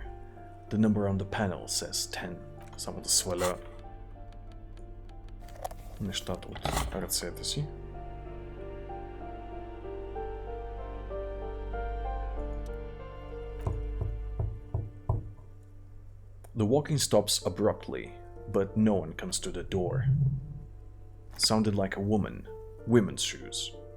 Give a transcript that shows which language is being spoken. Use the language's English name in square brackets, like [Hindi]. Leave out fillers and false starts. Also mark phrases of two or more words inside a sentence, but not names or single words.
[English] The number on the panel says 10. [Bulgarian] Само да сваля нещата от ръцете си. [English] The walking stops abruptly, but no one comes to the door. Sounded like a woman. Women's shoes.